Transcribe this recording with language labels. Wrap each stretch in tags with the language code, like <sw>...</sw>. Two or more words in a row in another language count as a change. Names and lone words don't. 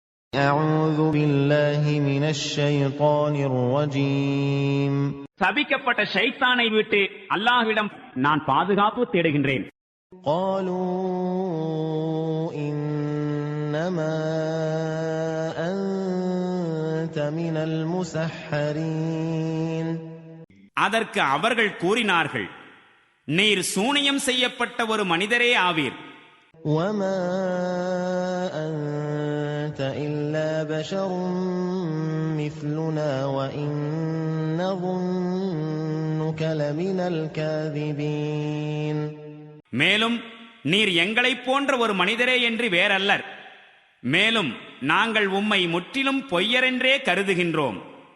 <ar>أعوذ بالله من الشيطان الرجيم.</ar> <ta>சபிக்கப்பட்ட ஷைத்தானை விட்டு அல்லாஹ்விடம் நான் பாதுகாப்பு தேடுகின்றேன்.</ta> <ar>قالوا إنما أنت من المسحرين.</ar> <ta>அதற்கு அவர்கள் கூறினார்கள், நீர் சூனியம் செய்யப்பட்ட ஒரு மனிதரே ஆவீர்.</ta> <ar>وما أنت إلا بشر مثلنا وإن نظنك لمن الكاذبين.</ar> <ta>மேலும் நீர் எங்களைப் போன்ற ஒரு மனிதரே என்று வேறல்லர். மேலும் நாங்கள் உம்மை முற்றிலும் பொய்யரென்றே கருதுகின்றோம்.</ta>